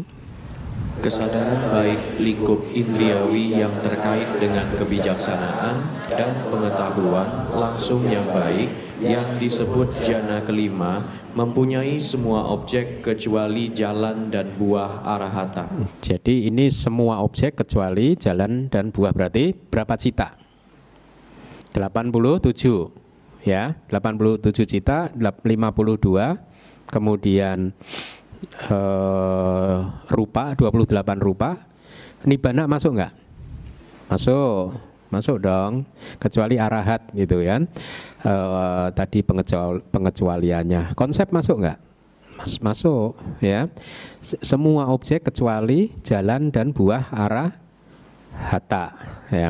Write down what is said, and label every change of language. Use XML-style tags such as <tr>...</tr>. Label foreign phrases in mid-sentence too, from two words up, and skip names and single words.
<id>Kesadaran baik lingkup indriawi yang terkait dengan kebijaksanaan dan pengetahuan langsung yang baik yang disebut jana kelima mempunyai semua objek kecuali jalan dan buah arahata. Jadi ini semua objek kecuali jalan dan buah, berarti berapa cita? 87 ya, 87 cita, 52, kemudian rupa 28 rupa. Nibbana masuk enggak? Masuk dong, kecuali arahat gitu kan. Tadi pengecualiannya. Konsep masuk enggak? Masuk ya. Semua objek kecuali jalan dan buah arahata ya.</id>